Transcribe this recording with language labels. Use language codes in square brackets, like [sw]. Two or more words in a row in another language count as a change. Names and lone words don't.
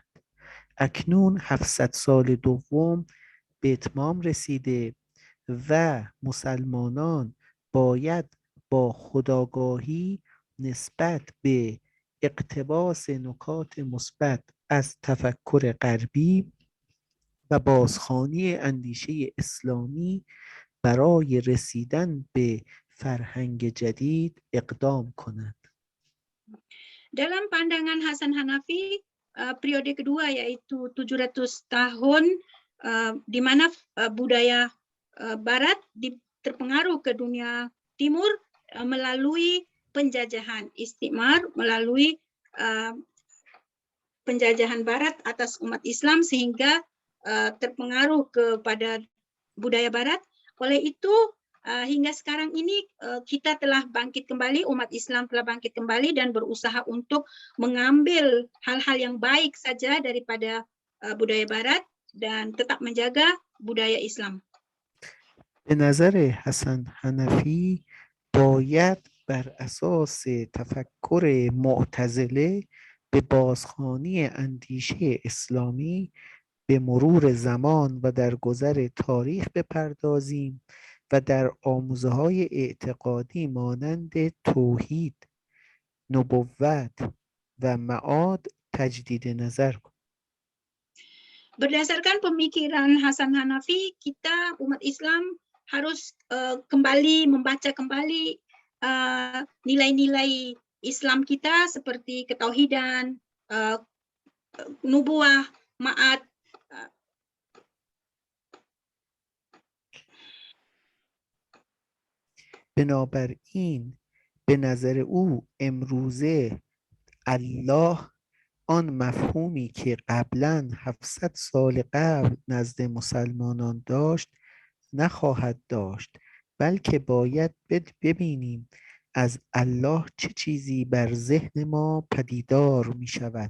[fa] اکنون 700 سال دوم به اتمام رسیده و مسلمانان باید با خودآگاهی نسبت به اقتباس نکات مثبت از تفکر غربی و بازخوانی اندیشه اسلامی برای رسیدن به فرهنگ جدید اقدام کنند. [ms] Dalam pandangan Hasan Hanafi, periode kedua yaitu 700 tahun di mana budaya Barat terpengaruh ke dunia Timur melalui penjajahan istimar, melalui penjajahan Barat atas umat Islam sehingga terpengaruh kepada budaya Barat. Oleh itu hingga sekarang ini kita telah bangkit kembali, umat Islam telah bangkit kembali dan berusaha untuk mengambil hal-hal yang baik saja daripada budaya Barat dan tetap menjaga budaya Islam. [fa] به نظر حسن حنفی باید بر اساس تفکر معتزله به بازخوانی اندیشه اسلامی به مرور زمان و در گذر تاریخ بپردازیم و در آموزه‌های اعتقادی مانند توحید، نبوت و معاد تجدید نظر کنیم. [ms] Berdasarkan pemikiran Hasan Hanafi, kita umat Islam harus membaca kembali nilai-nilai Islam kita seperti ketauhidan, nubuah, ma'ad. [fa] بنابراین به نظر او امروزه الله آن مفهومی که قبلا 700 سال قبل نزد مسلمانان داشت نخواهد داشت، بلکه باید ببینیم از الله چه چیزی بر ذهن ما پدیدار می شود.